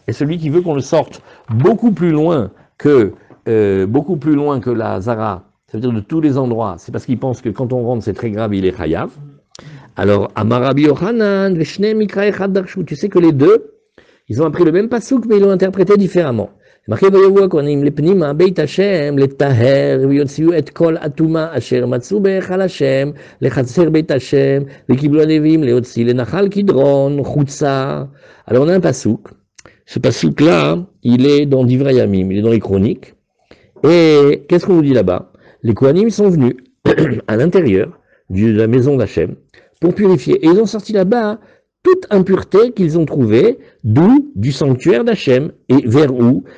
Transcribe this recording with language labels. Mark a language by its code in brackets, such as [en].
[fr] Et celui qui veut qu'on le sorte beaucoup plus loin que la zara, ça veut dire de tous les endroits, c'est parce qu'il pense que quand on rentre c'est très grave, il est chayav. Alors, [he] amarabi yochanan, veshne mikra echad darshu. [fr] Tu sais que les deux, ils ont appris le même pasouk, mais ils l'ont interprété différemment. [he] marqué ויבואו הכהנים לפנימה בית השם לטהר ויוציאו את כל הטומאה אשר מצאו בהיכל השם לחצר בית השם וקיבלו הלוויים להוציא לנחל קדרון חוצה. [fr] Alors on a un pasouk. Ce pasouk là, il est dans Divrei Yamim, il est dans les chroniques. Et qu'est-ce qu'on nous dit là-bas? Les Kohanim sont venus à l'intérieur de la maison d'Hachem pour purifier. Et ils ont sorti là-bas toute impureté qu'ils ont trouvée, d'où du sanctuaire d'Hachem, et vers où?